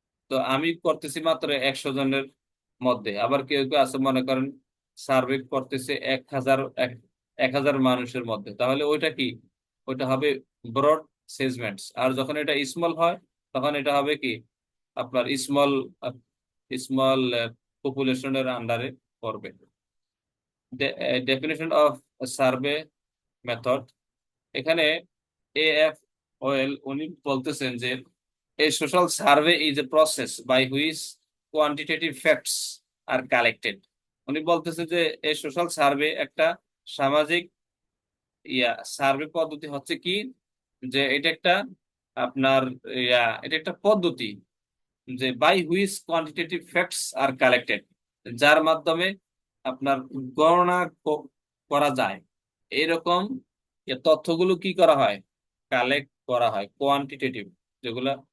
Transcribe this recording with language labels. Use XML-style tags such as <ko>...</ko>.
<bn>তো আমি করতেছি মাত্র 100 জনের মধ্যে, আবার কেউ কেউ আছে মনে করেন সার্ভে করতেছে 1000 মানুষের মধ্যে, তাহলে ওইটা কি, ওইটা হবে ব্রড সেগমেন্টস। আর যখন এটা স্মল হয়, তখন এটা হবে কি আপনার স্মল স্মল পপুলেশনের আন্ডারে পড়বে।</bn> <en>definition of survey method,</en> <bn>এখানে এএফ ওয়েল উনি বলতেছেন যে</bn> <en>a social survey is a process by which quantitative facts are collected।</en> <bn>উনি বলতেছে যে এই সোশ্যাল সার্ভে একটা সামাজিক সার্ভে পদ্ধতি হচ্ছে কি, যে এটা একটা আপনার এটা একটা পদ্ধতি, যে</bn> <en>by which quantitative facts are collected,</en> <bn>যার মাধ্যমে আপনার গণনা করা যায় এরকম তথ্যগুলো কি করা হয়, কালেক্ট করা হয় কোয়ান্টিটেটিভ যেগুলা।</bn>